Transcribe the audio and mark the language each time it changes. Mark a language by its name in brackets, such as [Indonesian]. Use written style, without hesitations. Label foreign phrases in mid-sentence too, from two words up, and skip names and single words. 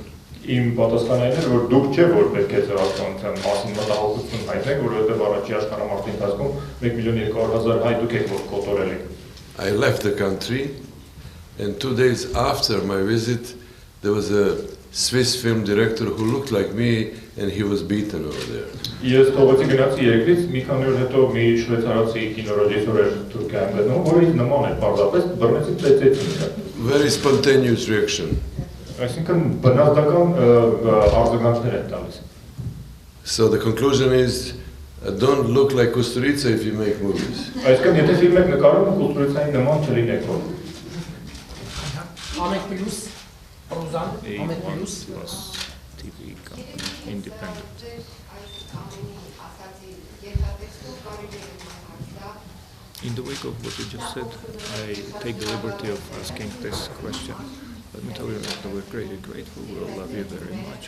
[Armenian] Իմ պատասխանն էր, որ դուք չէ, որ պետք է ցեղասպանության մասին մտահոգություն հայտնեք, որովհետև առաջի աշխարհամարտի ընթացքում 1,200,000 հայ դուք եք կոտորել եք. [English] I left the country, and 2 days after my visit, there was a Swiss film director who looked like me, and he was beaten over there. [Armenian] Ես թողեցի գնացի երկրից, մի քանի օր հետո մի շվեյցարացի կինոռեժիսոր էր Թուրքիայում գտնվում, որը ինձ նման էր պարզապես, բռնեցին, ծեծեցին իրան. [English] Very spontaneous reaction. [Armenian] Այսինքն բնազդական արձագանքներ են տալիս. [English] So the conclusion is, don't look like Kusturica if you make movies. [Armenian] Այսինքն եթե ֆիլմ եք նկարում, Կուստուրիցայի նման չլինեք որ. Ամեն պլյուս, Ռոզան, ամեն պլյուս. [English] TV independent. In the wake of what you just said, I take the liberty of asking this question. Let me tell you that we're greatly grateful. We all love you very much.